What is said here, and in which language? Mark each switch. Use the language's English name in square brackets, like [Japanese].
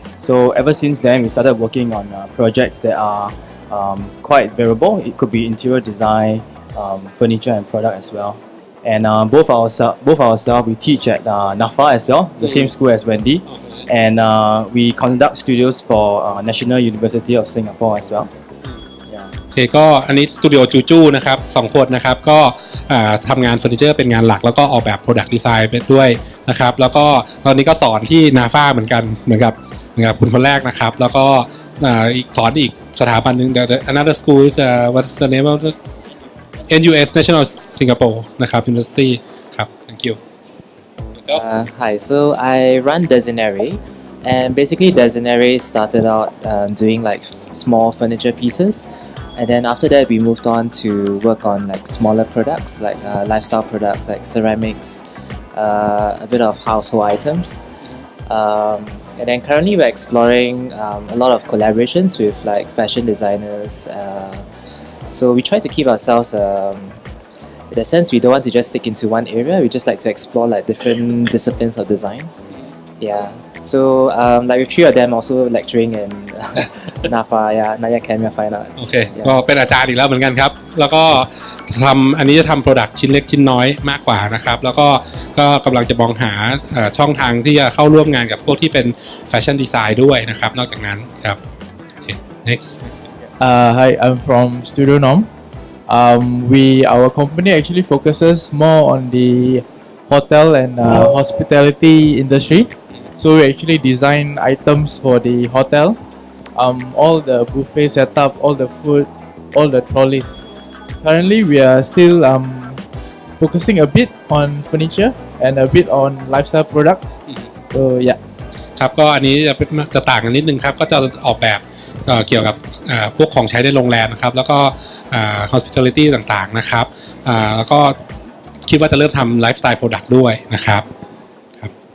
[English] So ever since then, we started working on projects that are quite variable. It could be interior design, furniture, and product as well. And both ourselves, we teach at NAFA as well, the same school as Wendy. And we conduct studios for National University of Singapore as well. [Thai] โอเคก็อันนี้สตูดิโอจูจูนะครับ2คนนะครับก็ทำงานเฟอร์นิเจอร์เป็นงานหลักแล้วก็ออกแบบ Product Design ไปด้วยนะครับแล้วก็ตอนนี้ก็สอนที่ NAFA เหมือนกันเหมือนกับคุณคนแรกนะครับแล้วก็สอนอีกสถาบันหนึ่ง [English] another school is what's the name of NUS National Singapore [Thai] นะครับ University ครับ [English] thank you Hi, so I run Desinary, and basically Desinary started out doing like small furniture pieces, and then after that we moved on to work on like smaller products like lifestyle products like ceramics, a bit of household items, and then currently we're exploring a lot of collaborations with like fashion designers. So we try to keep ourselves in a sense we don't want to just stick into one area, we just like to explore like different disciplines of design. Yeah, so like with 3 of them also lecturing in NAFA, Nanya Academy of Fine Arts. [Thai] โอเคก็เป็นอาจารย์อีกแล้วเหมือนกันครับแล้วก็อันนี้จะทำ Product ชิ้นเล็กชิ้นน้อยมากกว่านะครับแล้วก็กำลังจะมองหาช่องทางที่จะเข้าร่วมงานกับพวกที่เป็นแฟชั่นดีไซน์ด้วยนะครับนอกจากนั้นครับโอเค [English] next Hi, I'm from Studio Nom. Our company actually focuses more on the hotel and hospitality industry. So we actually design items for the hotel, all the buffet setup, all the food, all the trolleys. Currently, we are still focusing a bit on furniture and a bit on lifestyle products. So yeah. [Thai] ครับก็อันนี้จะต่างกันนิดนึงครับก็จะออกแบบเกี่ยวกับพวกของใช้ในโรงแรมนะครับแล้วก็hospitality ต่างๆนะครับแล้วก็คิดว่าจะเริ่มทำ lifestyle product ด้วยนะครับครับ